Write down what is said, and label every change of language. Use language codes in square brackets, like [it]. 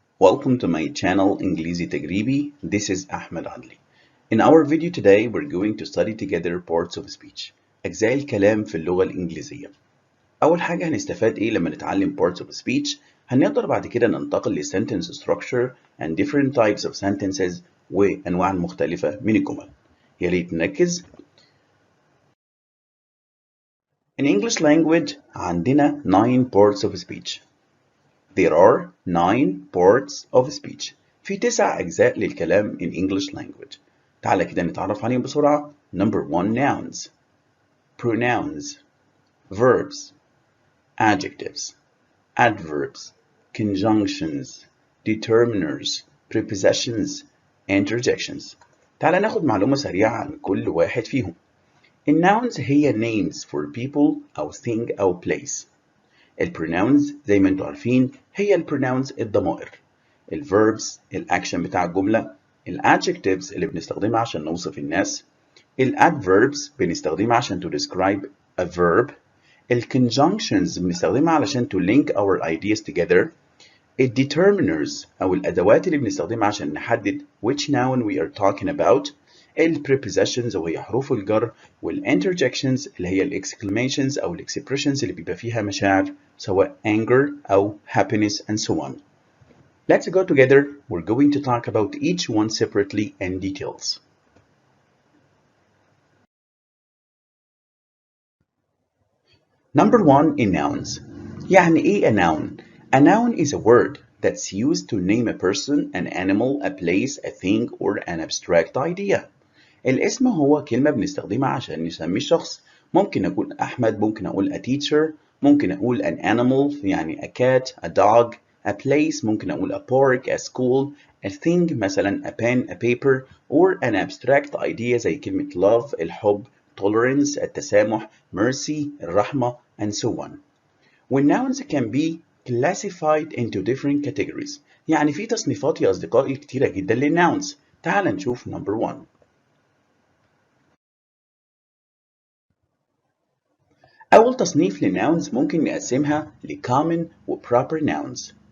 [en] Welcome to my channel إنجليزي تجريبي. This is Ahmed Adli. In our video today we're going to study together parts of speech. [ar] أجزاء الكلام في اللغة الإنجليزية. أول حاجة هنستفاد إيه لما نتعلم parts of speech؟ هنقدر بعد كده ننتقل ل [en] sentence structure and different types of sentences [ar] وأنواع مختلفة من الجمل. يا ريت نركز. [en] In English language عندنا 9 parts of speech. There are 9 parts of speech. [ar] في 9 أجزاء للكلام [en] in English language. [ar] تعالى كده نتعرف عليهم بسرعة. [en] Number 1 nouns, pronouns, verbs, adjectives, adverbs, conjunctions, determiners, prepositions, interjections. [ar] تعالى ناخد معلومة سريعة عن كل واحد فيهم. الناونز هي [en] names for people أو thing أو place. [ar] البروناونز زي ما انتم عارفين هي البروناونز الضمائر. الفيربس الاكشن بتاع الجمله. الادجكتيفز اللي بنستخدمها عشان نوصف الناس. الادفيربس بنستخدمها عشان [en] to describe a verb. [ar] الكونجنكشنز بنستخدمها علشان [en] to link our ideas together. [ar] الديترمينرز او الادوات اللي بنستخدمها عشان نحدد [en] which noun we are talking about. [ar] البريبوزيشنز وهي حروف الجر والانترجكشنز اللي هي الاكسكلاميشنز او الاكسبريشنز اللي بيبقى فيها مشاعر سواء anger او [en] happiness and so on. Let's go together. We're going to talk about each one separately and details. Number 1 in nouns. [ar] يعني ايه [en] a noun? A noun is a word that's used to name a person, an animal, a place, a thing or an abstract idea. [ar] الاسم هو كلمة بنستخدمها عشان نسمي الشخص. ممكن أقول أحمد، ممكن أقول [en] a teacher، ممكن أقول an animal يعني a cat, a dog, a place ممكن أقول a park, a school, a thing مثلا a pen, a paper, or an abstract idea [ar] زي كلمة [en] love الحب، tolerance التسامح، mercy الرحمة and so on. When nouns can be classified into different categories. [ar] يعني في تصنيفات يا أصدقائي كتيرة جدا للناونز. تعال نشوف number 1. أول تصنيف للناونز ممكن نقسمها ل common و proper nouns.